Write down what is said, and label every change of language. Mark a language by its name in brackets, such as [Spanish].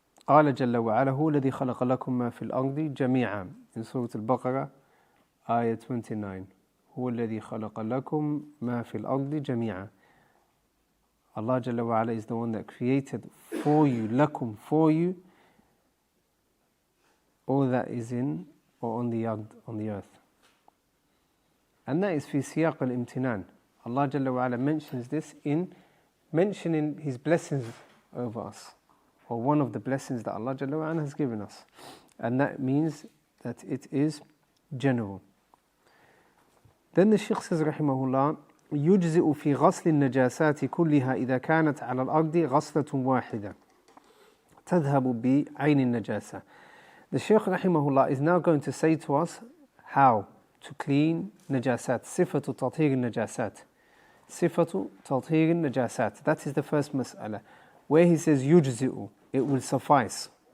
[Arabic] قال جل وعلا هو الذي خلق لكم ما في الأرض جميعا. [English] In Surah Al-Baqarah, ayah 29. [Arabic] هو الذي خلق لكم ما في الأرض جميعا. [English] Allah Jalla wa Ala is the one that created for you, lakum, for you, all that is in or on the earth. And that is fi siyaq al-imtinan. Allah Jalla wa Ala mentions this in mentioning His blessings over us, or one of the blessings that Allah Jalla wa Ala has given us. And that means that it is general. Then the Shaykh says rahimahullah, [Arabic] يجزئ في غسل النجاسات كلها إذا كانت على الأرض غسلة واحدة تذهب بعين النجاسة. [English] The Shaykh rahimahullah is now going to say to us how to clean najasat. [Arabic] صفة تطهير النجاسات. صفة تطهير النجاسات. [English] That is the first mas'ala. Where he says يجزئ, it will suffice.